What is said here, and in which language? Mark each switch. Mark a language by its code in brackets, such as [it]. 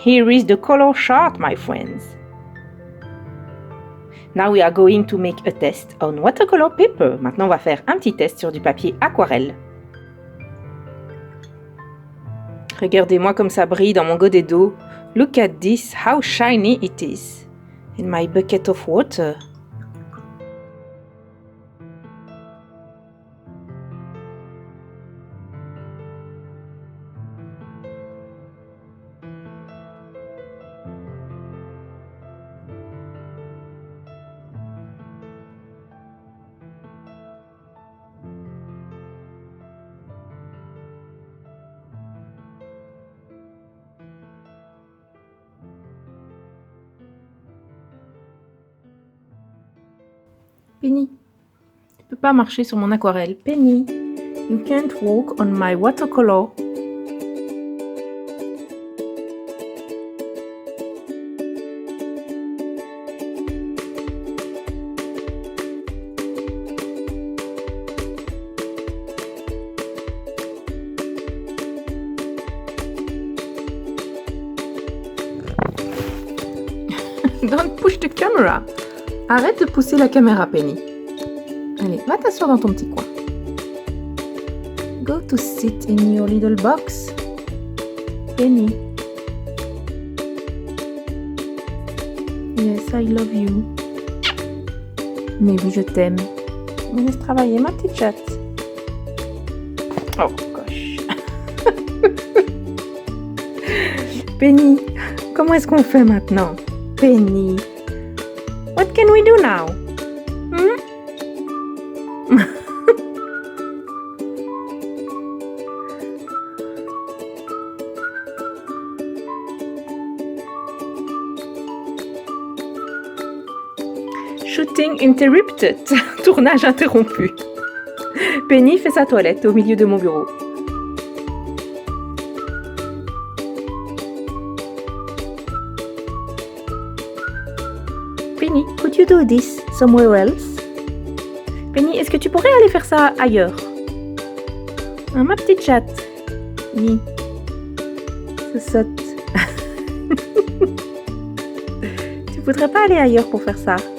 [en] Here is the color chart, my friends. Now we are going to make a test on watercolor paper. [fr] Maintenant, on va faire un petit test sur du papier aquarelle. Regardez-moi comme ça brille dans mon godet d'eau. [en] Look at this, how shiny it is. In my bucket of water. [fr] Penny, tu peux pas marcher sur mon aquarelle. [en] Penny, you can't walk on my watercolor. Don't push the camera. [fr] Arrête de pousser la caméra, Penny. Allez, va t'asseoir dans ton petit coin. [en] Go to sit in your little box. Penny. Yes, I love you. [fr] Mais oui, je t'aime. Me laisse travailler, ma petite chatte. [en] Oh gosh. [fr] Penny, comment est-ce qu'on fait maintenant? [en] Penny, what can we do now? Shooting interrupted. [fr] Tournage interrompu. Penny fait sa toilette au milieu de mon bureau. [en] Penny, could you do this somewhere else? [fr] Penny, est-ce que tu pourrais aller faire ça ailleurs? Ah, ma petite chatte. Oui. Ça saute. Tu voudrais pas aller ailleurs pour faire ça?